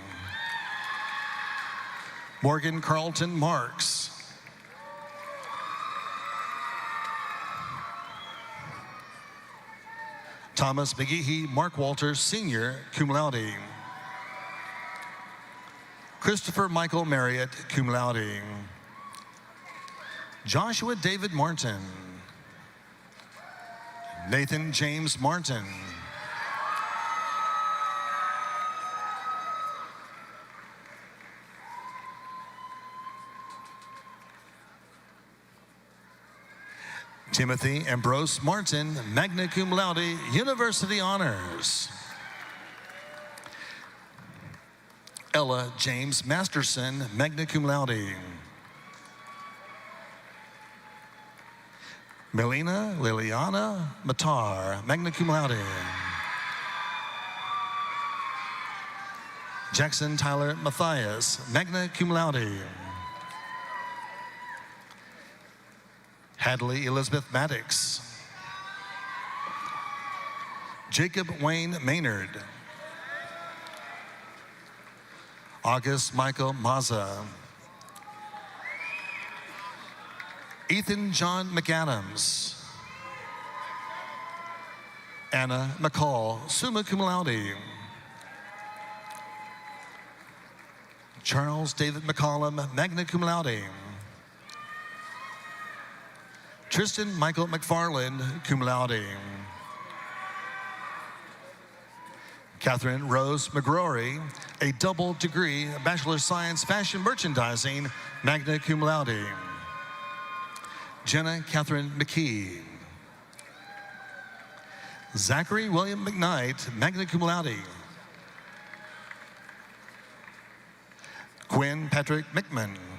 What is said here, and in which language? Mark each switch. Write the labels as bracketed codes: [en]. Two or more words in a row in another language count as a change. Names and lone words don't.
[en] Morgan Carlton Marks. Thomas McGehee Mark Walters, Sr., [la] cum laude. [en] Christopher Michael Marriott, [la] cum laude. [en] Joshua David Martin. Nathan James Martin. Timothy Ambrose Martin, [la] magna cum laude, [en] University Honors. Ella James Masterson, [la] magna cum laude. [en] Melina Liliana Matar, [la] magna cum laude. [en] Jackson Tyler Matthias, [la] magna cum laude. [en] Hadley Elizabeth Maddox. Jacob Wayne Maynard. August Michael Mazza. Ethan John McAdams. Anna McCall, [la] summa cum laude. [en] Charles David McCollum, [la] magna cum laude. [en] Tristan Michael McFarland, [la] cum laude. [en] Catherine Rose McGrory, a double degree, Bachelor of Science Fashion Merchandising, [la] magna cum laude. [en] Jenna Catherine McKee. Zachary William McKnight, [la] magna cum laude. [en] Quinn Patrick McMahon.